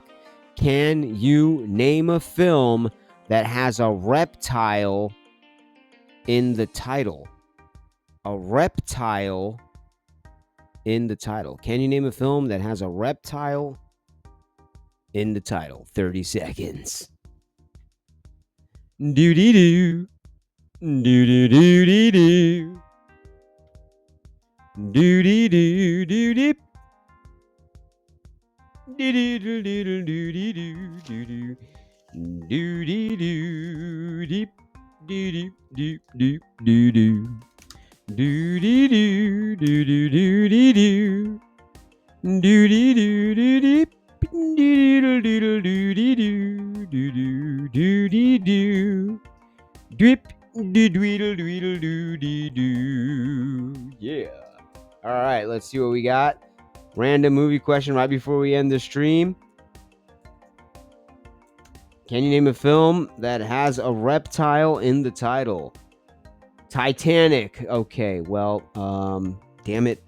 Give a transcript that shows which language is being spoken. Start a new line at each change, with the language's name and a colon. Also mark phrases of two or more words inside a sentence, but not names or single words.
English: Can you name a film that has a reptile in the title? A reptile in the title. Can you name a film that has a reptile in the title? 30 seconds. Do-dee-doo. Do-do-do-dee-doo. Do-dee-doo-doo-dip. Do-dee-doo-doo-doo-doo-doo-doo. Do-dee-doo-dip. Do-dee-doo-doo-doo-doo. Do-dee-doo-doo-doo-doo-doo. Do-dee-doo-doo-dip. Do-do-do-do-do-do-do-do-do-do. Drip. Do-dweedle-dweedle-do-dee-doo. Yeah. All right, let's see what we got. Random movie question right before we end the stream. Can you name a film that has a reptile in the title? Titanic. Okay, well, damn it.